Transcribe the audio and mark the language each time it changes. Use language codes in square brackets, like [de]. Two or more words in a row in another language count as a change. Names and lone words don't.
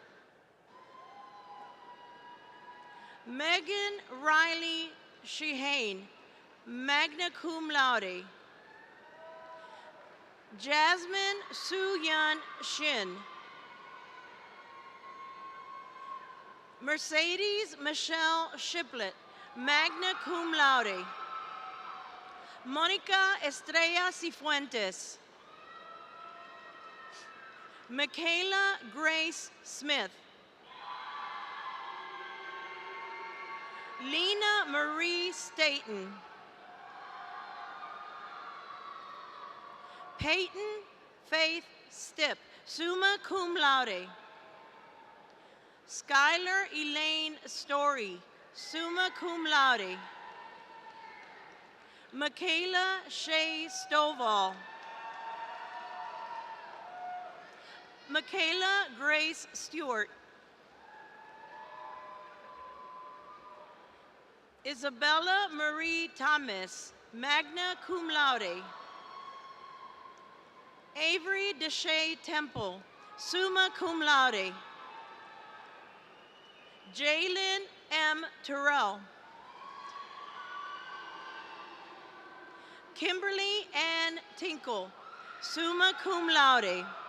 [en] Megan Riley Shehane, [la] magna cum laude. [en] Jasmine Soo-Yun Shin. Mercedes Michelle Shiplet, [la] magna cum laude. [en] Monica Estrella Cifuentes. Michaela Grace Smith. Lena Marie Staten. Peyton Faith Stipp, [la] summa cum laude. [en] Skylar Elaine Story, [la] summa cum laude. [en] Michaela Shea Stovall. Michaela Grace Stewart. Isabella Marie Thomas, [la] magna cum laude. [en] Avery Deshay Temple, [la] summa cum laude. [en] Jalen M. Terrell. Kimberly Ann Tinkle, [la] summa cum laude.